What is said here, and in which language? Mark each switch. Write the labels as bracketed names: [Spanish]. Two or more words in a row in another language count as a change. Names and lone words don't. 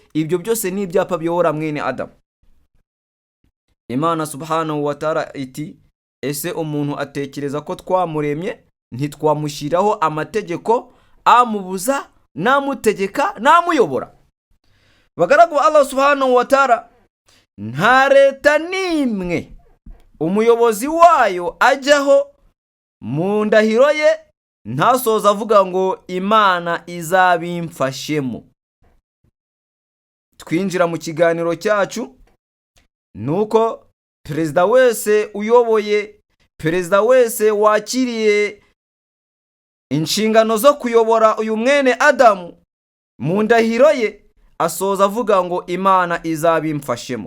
[Kinyarwanda] Ibyo byose ni ibyapa biyobora mwene Adamu. Imana [Arabic] سبحانه وتعالى [Kinyarwanda] iti ese umuntu atekereza ko twamuremye ntitwamushyiraho amategeko amubuza, namutegeka, namuyobora? Bagaragu [Arabic] الله سبحانه وتعالى, [Kinyarwanda] nta leta n'imwe umuyobozi wayo ajyaho mu ndahiro ye ntasoza avuga ngo Imana izabimfashemo. Twinjira mu kiganiro cyacu, nuko perezida wese uyoboye, perezida wese wakiriye inshingano zo kuyobora uyu mwene Adamu, mu ndahiro ye asoza avuga ngo Imana izabimfashemo.